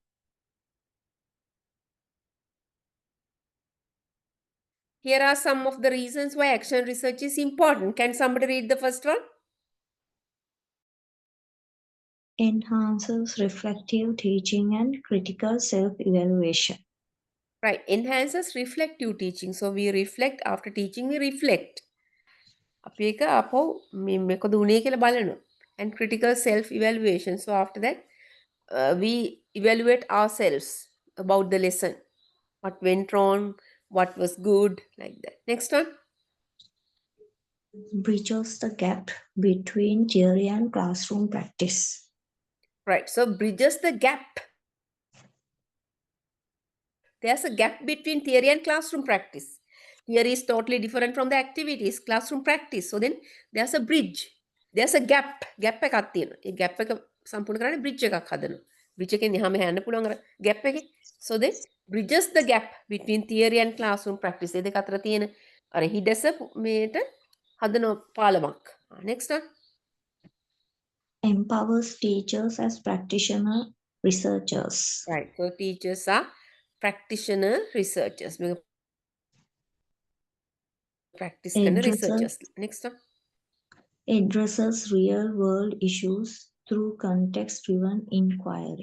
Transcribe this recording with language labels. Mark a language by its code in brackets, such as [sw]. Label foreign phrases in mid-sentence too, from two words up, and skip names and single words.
[en] Here are some of the reasons why action research is important. Can somebody read the first one? Enhances reflective teaching and critical self-evaluation. Right, enhances reflective teaching. So we reflect, after teaching we reflect. [si] අපි ඒක අපෝ මේකද උනේ කියලා බලනවා. [en] And critical self-evaluation. So after that, we evaluate ourselves about the lesson. What went wrong, what was good, like that. Next one. Bridges the gap between theory and classroom practice. Right, so bridges the gap. There's a gap between theory and classroom practice. Theory is totally different from the activities, classroom practice. So then there's a bridge. There's a gap. [si] Gap එකක් තියෙනවා. ඒ gap එක සම්පූර්ණ කරන්න bridge එකක් හදනවා. Bridge එකෙන් එහා මෙහා යන්න පුළුවන් අර gap එකේ. [en] So then bridges the gap between theory and classroom practice. [si] ඒ දෙක අතර තියෙන අර හිඩැස මේට හදන පාලමක්. [en] Next one. Empowers teachers as practitioner researchers. Right. So teachers are practitioner researchers. Practice and researchers. Next one. Addresses real world issues through context driven inquiry.